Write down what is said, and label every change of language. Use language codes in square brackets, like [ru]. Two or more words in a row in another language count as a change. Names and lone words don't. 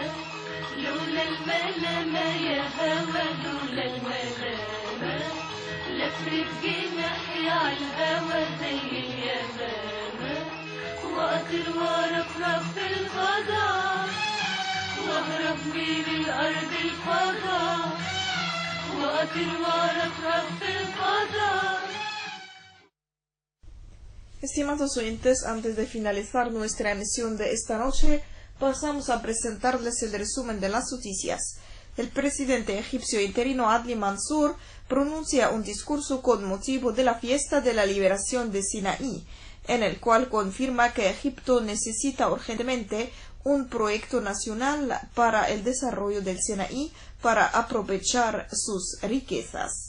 [ar] لولا الملامة يا هوى لولا الملامة، لفرد جناحي عالهوى زي اليمامة. وأطير وأرفرف في الفضاء وأهرب من الأرض الفضاء، وأطير وأرفرف في الفضاء. [es] Estimados oyentes, antes de finalizar nuestra emisión de esta noche, pasamos a presentarles el resumen de las noticias. El presidente egipcio interino Adli Mansur pronuncia un discurso con motivo de la fiesta de la liberación de Sinaí, en el cual confirma que Egipto necesita urgentemente un proyecto nacional para el desarrollo del Sinaí para aprovechar sus riquezas.